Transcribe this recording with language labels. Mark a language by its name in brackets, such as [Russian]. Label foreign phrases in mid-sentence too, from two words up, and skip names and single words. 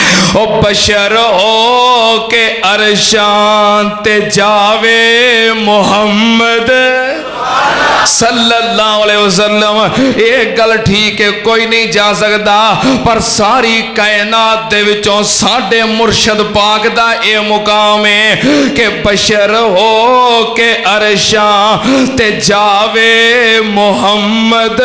[Punjabi] او بشر ہو کے عرشاں تے جاوے محمد [Arabic] صلى الله عليه وسلم. [Punjabi] اک گل ٹھیک ہے، کوئی نہیں جا سکتا، پر ساری کائنات دے وچوں ساڈے مرشد پاک دا اے مقام ہے کہ بشر ہو کے عرشاں تے جاوے محمد.